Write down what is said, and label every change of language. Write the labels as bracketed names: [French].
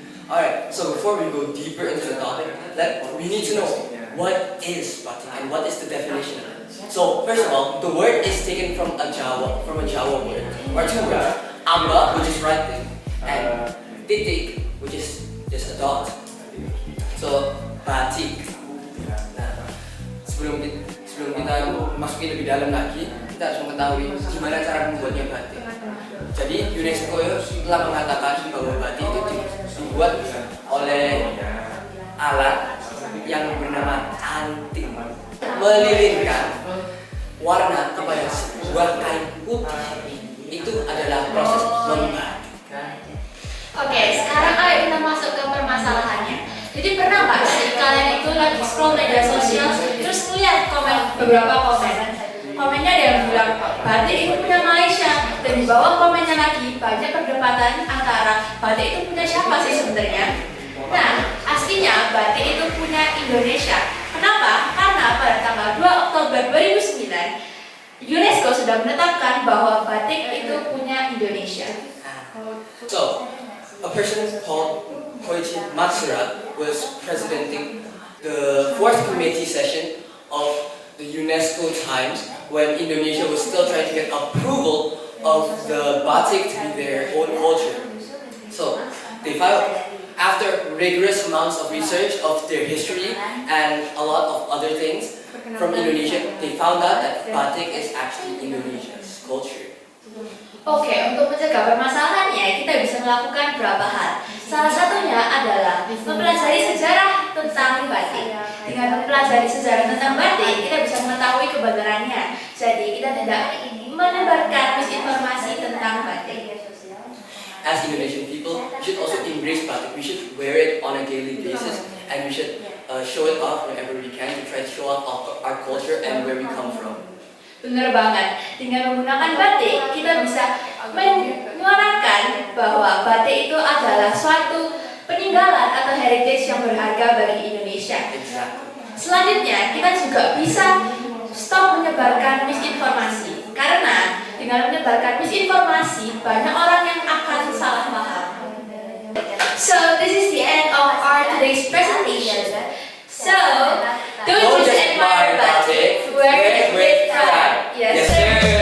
[English] Alright, so before we go deeper into the topic, we need to know what is batik and what is the definition of it. So first of all, the word is taken from a Jawa word, or two words, amba, which is writing, and titik, which is just a dot. So batik. [Indonesian] Nah, sebelum kita masukin lebih dalam lagi, kita harus mengetahui gimana cara membuatnya batik. Jadi UNESCO telah mengatakan bahwa batik itu dibuat oleh alat yang bernama anting, melilinkan warna kepada sebuah kain putih. Itu adalah proses membatik. Oke, sekarang ayo kita masuk ke permasalahannya. Jadi pernah nggak sih kalian itu lagi scroll media sosial terus lihat beberapa komen. Komennya ada yang bilang batik itu punya Malaysia, dan di bawah komennya lagi banyak perdebatan antara batik itu punya siapa sih sebenarnya. Nah, as pastinya batik itu punya Indonesia. Kenapa? Karena pada tanggal 2 Oktober 2009 UNESCO sudah menetapkan bahwa batik itu punya Indonesia. [English] So, a person called Koichi Matsura was presidenting the fourth committee session of the UNESCO times when Indonesia was still trying to get approval of the batik to be their own culture. So, they filed, after rigorous amounts of research of their history and a lot of other things from Indonesia, they found out that batik is actually Indonesia's culture. [Indonesian] Oke, untuk mencegah permasalahannya, kita bisa melakukan beberapa hal. Salah satunya adalah mempelajari sejarah tentang batik. Dengan mempelajari sejarah tentang batik, kita bisa mengetahui kebenarannya. Jadi, kita tidak menebarkan misinformasi tentang batik. [English] As Indonesian people, we should also embrace batik. We should wear it on a daily basis, and we should show it off whenever we can to try to show off our culture and where we come from. [Indonesian] Benar banget, dengan menggunakan batik kita bisa menyuarakan bahwa batik itu adalah suatu peninggalan atau heritage yang berharga bagi Indonesia. Selanjutnya, kita juga bisa stop menyebarkan misinformasi, karena dengan menyebarkan misinformasi banyak orang yang akan salah paham. [English] So, this is the end of our today's presentation. So, don't just admire batik, wear it with pride. Yes, sir.